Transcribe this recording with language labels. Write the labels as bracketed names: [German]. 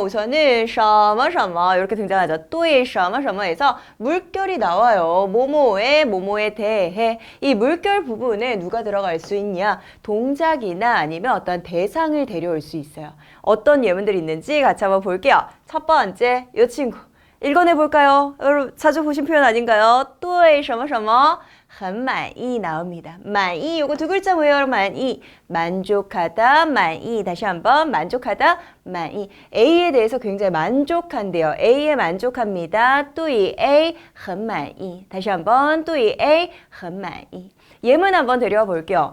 [Korean] 우선은 什么什么 이렇게 등장하죠. 또이 什么什么에서 물결이 나와요. 뭐뭐에 대해 이 물결 부분에 누가 들어갈 수 있냐? 동작이나 아니면 어떤 대상을 데려올 수 있어요. 어떤 예문들이 있는지 같이 한번 볼게요. 첫 번째, 이 친구. 읽어내볼까요? 여러분 자주 보신 표현 아닌가요? [Chinese] 对什么什么很满意 나옵니다. [Korean] 满意 요거 두 글자 뭐예요? 满意 만족하다, 满意 다시 한번 만족하다, 满意 A에 대해서 굉장히 만족한대요. A에 만족합니다. 对 A 很满意 다시 한번 对 A 很满意 예문 한번 데려와 볼게요.